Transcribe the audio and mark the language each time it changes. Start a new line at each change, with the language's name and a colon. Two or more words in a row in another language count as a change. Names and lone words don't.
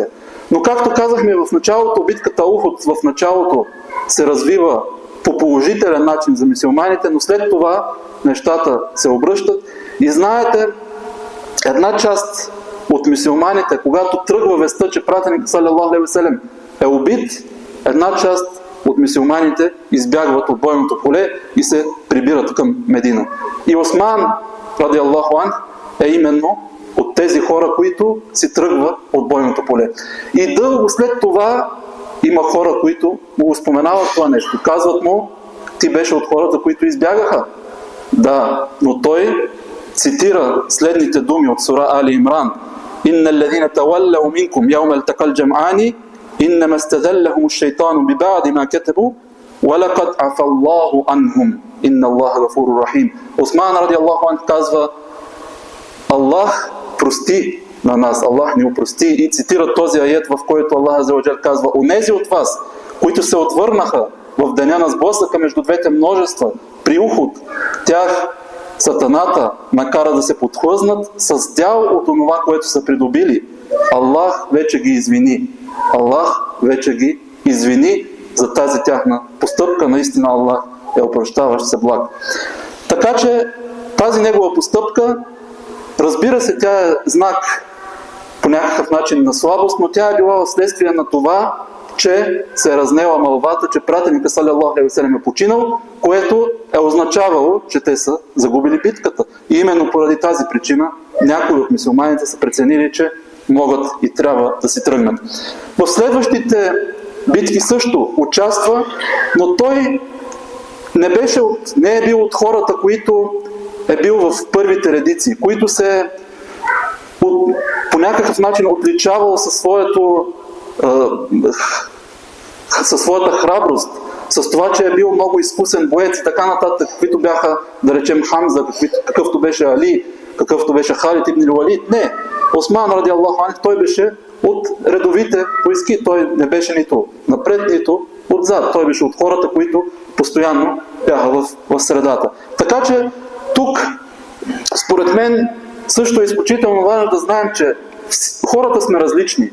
Bulgarian: Но както казахме в началото, битката Ухуд в началото се развива по положителен начин за мюсюлманите, но след това нещата се обръщат. И знаете, една част от мюсюлманите, когато тръгва вестта, че пратеник
Arabic: صلى الله عليه وسلم
Bulgarian: е убит, една част от мюсюлманите избягват от бойното поле и се прибират към Медина. И Осман
Arabic: رضي الله عن
Bulgarian: е именно от тези хора, които си тръгват от бойното поле. И дълго след това има хора, които му споменават това нещо. Казват му, ти беше от хората, които избягаха. Да, но той цитира следните думи от сура Али Имран.
Arabic: إن الذين تولوا منكم يوم التقى الجمعان إنما استزلهم الشيطان ببعض ما كتبوا ولقد عفا الله عنهم إن الله غفور رحيم.
Bulgarian: Осман
Arabic: رضي الله عن
Bulgarian: казва: Аллах прости на нас, Аллах ни опрости, и цитира този аят, в който Аллах
Arabic: عز وجل
Bulgarian: казва: онези от вас, които се отвърнаха в деня на сблъсъка между двете множества при Ухуд, тях Сатаната накара да се подхлъзнат с дял от онова, което са придобили. Аллах вече ги извини. Аллах вече ги извини за тази тяхна постъпка. Наистина Аллах е опрощаващ се благ. Така че тази негова постъпка, разбира се, тя е знак по някакъв начин на слабост, но тя е била вследствие на това, че се е разнела мълвата, че пратеника
Arabic: صلى الله عليه وسلم
Bulgarian: е починал, което е означавало, че те са загубили битката. И именно поради тази причина някои от мюсюлманите са преценили, че могат и трябва да си тръгнат. В следващите битки също участва, но той не е бил от хората, които е бил в първите редици, които се по някакъв начин отличавал със своята храброст, с това, че е бил много изкусен боец и така нататък, каквито бяха, да речем, Хамза, какъвто беше Али, какъвто беше Халид ибн Валид. Не. Осман,
Arabic: رضي الله عنه,
Bulgarian: той беше от редовите войски. Той не беше нито напред, нито отзад. Той беше от хората, които постоянно бяха в средата. Така че тук, според мен, също е изключително важно да знаем, че хората сме различни.